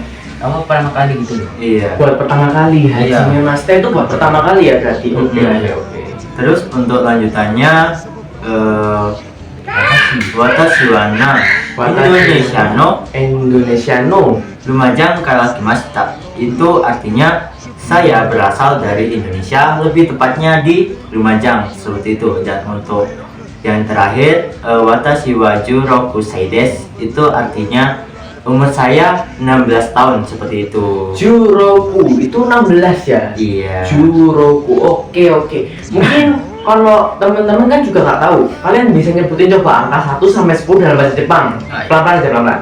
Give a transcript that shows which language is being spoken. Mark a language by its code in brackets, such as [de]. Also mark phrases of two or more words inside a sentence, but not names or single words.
[id] Kamu pertama kali gitu loh. Iya. Buat pertama kali, Iya. hajimemashite itu buat pertama kali ya berarti. Oke. Terus untuk lanjutannya [ja] 私はインドネシアのルマジャンから来ました. [id] Itu artinya saya berasal dari Indonesia, lebih tepatnya di Lumajang, seperti itu. Dan untuk yang terakhir [ja] 私は16歳です, [id] itu artinya umur saya 16 tahun, seperti itu. Juroku itu 16 ya? Iya. Juroku. Oke. Mungkin kalau teman-teman kan juga nggak tahu, kalian bisa nyebutin coba angka 1 sampai 10 dalam bahasa Jepang. Pelan-pelan aja, pelan-pelan.